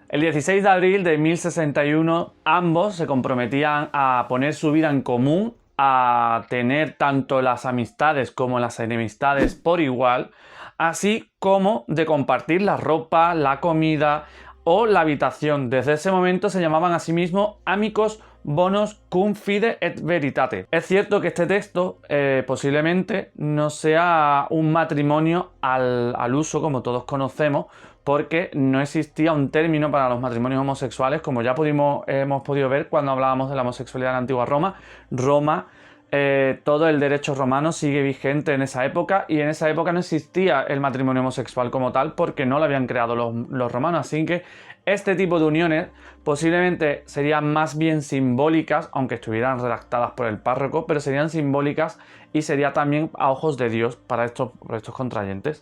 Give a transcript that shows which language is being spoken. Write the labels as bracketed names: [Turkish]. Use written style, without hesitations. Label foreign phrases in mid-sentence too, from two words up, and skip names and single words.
[Spanish] El 16 de abril de 1061 ambos se comprometían a poner su vida en común, a tener tanto las amistades como las enemistades por igual, así como de compartir la ropa, la comida o la habitación. Desde ese momento se llamaban a sí mismos [Latin] amicus bonus cum fide et veritate. [Spanish] Es cierto que este texto posiblemente no sea un matrimonio al uso como todos conocemos, porque no existía un término para los matrimonios homosexuales, como ya hemos podido ver cuando hablábamos de la homosexualidad en la antigua Roma. Todo el derecho romano sigue vigente en esa época, y en esa época no existía el matrimonio homosexual como tal porque no lo habían creado los romanos, así que este tipo de uniones posiblemente serían más bien simbólicas, aunque estuvieran redactadas por el párroco, pero serían simbólicas y sería también a ojos de Dios para estos contrayentes.